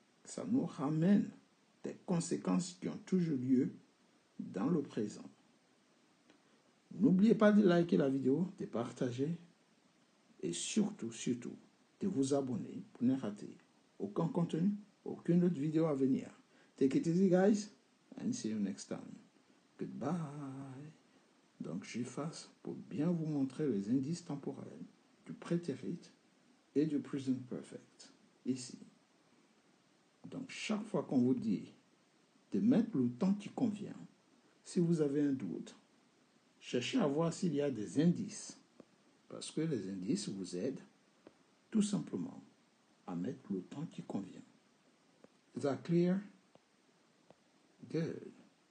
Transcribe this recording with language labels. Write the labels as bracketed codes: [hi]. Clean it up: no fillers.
[fr] Ça nous ramène des conséquences qui ont toujours lieu dans le présent. N'oubliez pas de liker la vidéo, de partager et surtout, de vous abonner pour ne rater aucun contenu, aucune autre vidéo à venir. [en] Take it easy, guys, and see you next time. Goodbye. [fr] Donc, j'efface pour bien vous montrer les indices temporels du prétérit et du present perfect, ici. Donc, chaque fois qu'on vous dit de mettre le temps qui convient, si vous avez un doute, cherchez à voir s'il y a des indices, parce que les indices vous aident tout simplement à mettre le temps qui convient. [en] Is that clear? Good.